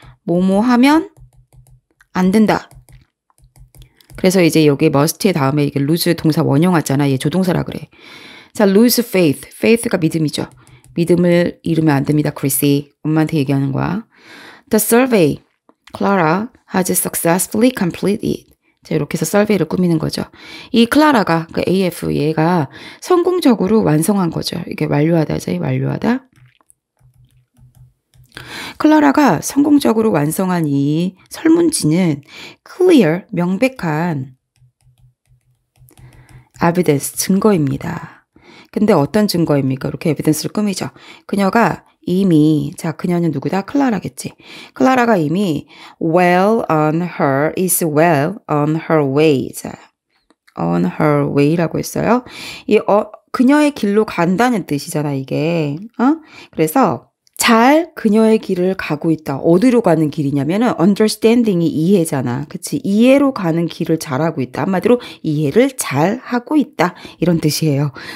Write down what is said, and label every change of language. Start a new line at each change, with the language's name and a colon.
Korean: 뭐뭐 하면 안 된다. 그래서 이제 여기 must의 다음에 이게 lose 동사 원형 왔잖아. 얘 조동사라 그래. 자,
English: lose faith.
Korean: faith가 믿음이죠. 믿음을 잃으면 안 됩니다, 크리시. 엄마한테 얘기하는 거야.
English: The survey. Clara has successfully completed.
Korean: 자, 이렇게 해서 survey를 꾸미는 거죠. 이 클라라가, 그 AF, 얘가 성공적으로 완성한 거죠. 이게 완료하다죠. 완료하다. 클라라가 성공적으로 완성한 이 설문지는 clear, 명백한 evidence, 증거입니다. 근데 어떤 증거입니까? 이렇게 evidence를 꾸미죠. 그녀가 이미, 자, 그녀는 누구다? 클라라겠지. 클라라가 이미
English: is well on her way.
Korean: 자, on her way라고 했어요. 그녀의 길로 간다는 뜻이잖아, 이게. 그래서 잘 그녀의 길을 가고 있다. 어디로 가는 길이냐면은 understanding이 이해잖아. 그치? 이해로 가는 길을 잘하고 있다. 한마디로 이해를 잘 하고 있다. 이런 뜻이에요.